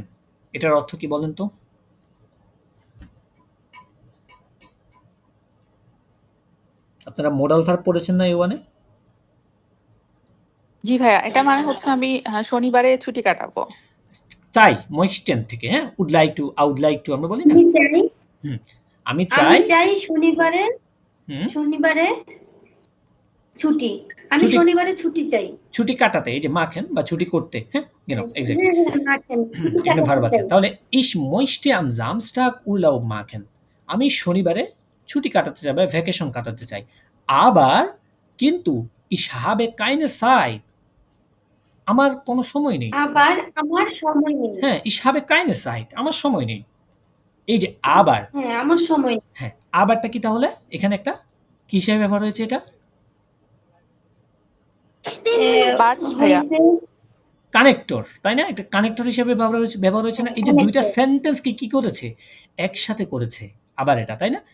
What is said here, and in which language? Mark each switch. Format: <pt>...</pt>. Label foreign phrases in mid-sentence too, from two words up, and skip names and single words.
<bn>এটার অর্থ কি বলেন তো? আপনারা</bn> <en>modal verb</en> <bn>পড়েছেন না A1 এ? জি ভাইয়া, এটা মানে হচ্ছে আমি শনিবারে ছুটি কাটাবো। চাই möchten থেকে, হ্যাঁ,</bn> <en>would like to, I would like to</en> <bn>আমরা বলি না? আমি চাই আমি চাই শনিবারে ছুটি। আমি শনিবারে ছুটি চাই। ছুটি কাটাতে, এই যে machen বা ছুটি করতে। হ্যাঁ,</bn> <de>genau, exactly. machen,</de> <bn>ছুটি এখানে ভার্ব কাটাতে আছে। চাই।</bn> <de>তাহলে ich möchte am Samstag Urlaub machen.</de> <bn>আমি শনিবারে ছুটি কাটাতে চাই বা ভ্যাকেশন কাটাতে চাই। আবার কিন্তু</bn> <de>ich habe keine Zeit.</de> <bn>আমার কোনো সময় নেই। আবার আমার সময় নেই। হ্যাঁ,</bn> <de>ich habe keine Zeit.</de> <bn>আমার সময় নেই। এই যে আবার, হ্যাঁ, আমার সময় নেই। হ্যাঁ, আবারটা কি তাহলে এখানে একটা কি হিসেবে ব্যবহার হয়েছে? এটা কানেক্টর, তাই না? একটা কানেক্টর হিসেবে ব্যবহার হয়েছে না? এই যে দুইটা সেন্টেন্স কি করেছে? একসাথে করেছে আবার এটা, তাই না?</bn>